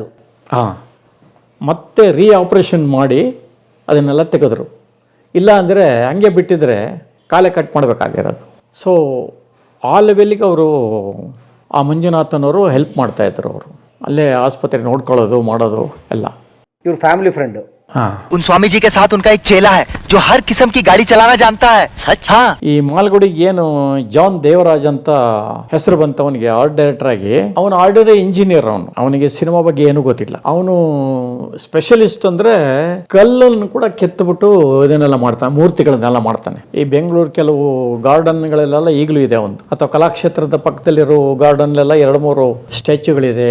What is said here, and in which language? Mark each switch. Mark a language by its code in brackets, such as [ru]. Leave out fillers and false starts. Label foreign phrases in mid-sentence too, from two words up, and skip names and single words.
[kn] ಹಾಂ, ಮತ್ತೆ ಆಪ್ರೇಷನ್ ಮಾಡಿ ಅದನ್ನೆಲ್ಲ ತೆಗೆದ್ರು. ಇಲ್ಲ ಅಂದರೆ ಹಂಗೆ ಬಿಟ್ಟಿದ್ರೆ ಕಾಲೇ ಕಟ್ ಮಾಡಬೇಕಾಗಿರೋದು. ಸೊ ಆ ಲೆವೆಲ್ಲಿಗೆ ಅವರು, ಆ ಮಂಜುನಾಥನವರು ಹೆಲ್ಪ್ ಮಾಡ್ತಾಯಿದ್ರು. ಅವರು ಅಲ್ಲೇ ಆಸ್ಪತ್ರೆ ನೋಡ್ಕೊಳ್ಳೋದು ಮಾಡೋದು ಎಲ್ಲ. ಇವ್ರ [en] family friend. [hi] हाँ, उन स्वामी जी के साथ उनका एक चेला है जो हर किस्म की गाड़ी चलाना जानता है. सच? हाँ. [kn] ಈ ಮಾಲ್ಗುಡಿಗೆ ಏನು ಜಾನ್ ದೇವರಾಜ್ ಅಂತ ಹೆಸರು ಬಂತ ಅವನಿಗೆ [en] art director [kn] ಆಗಿ. ಅವನು [en] ordinary engineer. [kn] ಅವನಿಗೆ ಸಿನಿಮಾ ಬಗ್ಗೆ ಏನೂ ಗೊತ್ತಿಲ್ಲ. ಅವನು ಸ್ಪೆಷಲಿಸ್ಟ್ ಅಂದ್ರೆ ಕಲ್ಲನ್ನು ಕೂಡ ಕೆತ್ತಬಿಟ್ಟು ಇದನ್ನೆಲ್ಲ ಮಾಡ್ತಾನೆ, ಮೂರ್ತಿಗಳನ್ನೆಲ್ಲ ಮಾಡ್ತಾನೆ. ಈ ಬೆಂಗಳೂರು ಕೆಲವು ಗಾರ್ಡನ್ಗಳೆಲ್ಲ ಈಗಲೂ ಇದೆ ಒಂದು, ಅಥವಾ ಕಲಾಕ್ಷೇತ್ರದ ಪಕ್ಕದಲ್ಲಿರೋ ಗಾರ್ಡನ್ಲೆಲ್ಲ 2-3 ಸ್ಟ್ಯಾಚ್ಯೂಗಳಿದೆ.